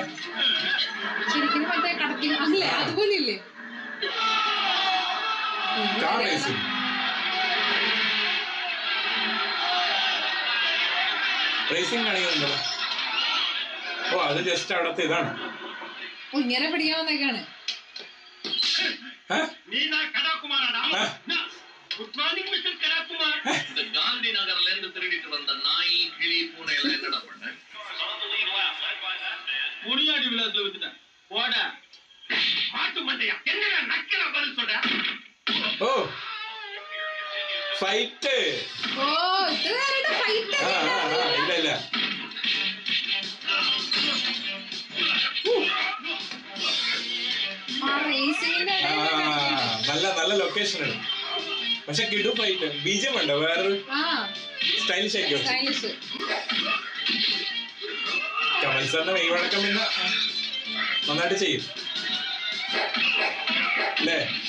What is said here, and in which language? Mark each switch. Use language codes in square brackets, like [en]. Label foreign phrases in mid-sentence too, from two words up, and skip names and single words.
[ml] ശരിക്കും മറ്റേ കടത്തി അല്ലേ അതുപോലെ ഇല്ലേ? റേസിംഗ് കാണിക്കുന്നുണ്ടോ? ഓ അത് ജസ്റ്റ് അവിടത്തെ ഇതാണ്. ഇങ്ങനെ പിടിക്കാവുന്നൊക്കെയാണ്. [ta] காந்தி நகர்ல இருந்து திருடிட்டு வந்த நாய் கிளி பூனை எல்லாம் என்னடா பண்ண? முனியாடி விலாஸ்ல வித்துட்டேன். போட மாட்டு மண்டையா என்னடா நக்கல பதில் சொல்ற? ஓ ஃபைட். ஓ இதுவரைட ஃபைட் இல்ல இல்ல. [ml] നല്ല നല്ല ലൊക്കേഷൻ ആണ്. പക്ഷെ കിടു ഫൈറ്റ് ബീജം ഉണ്ടോ? വേറൊരു സ്റ്റൈലിഷ് ആയിരിക്കും. കമൽ സാറിന്റെ മെയ്വഴക്കം പിന്നെ നന്നായിട്ട് ചെയ്യും അല്ലേ?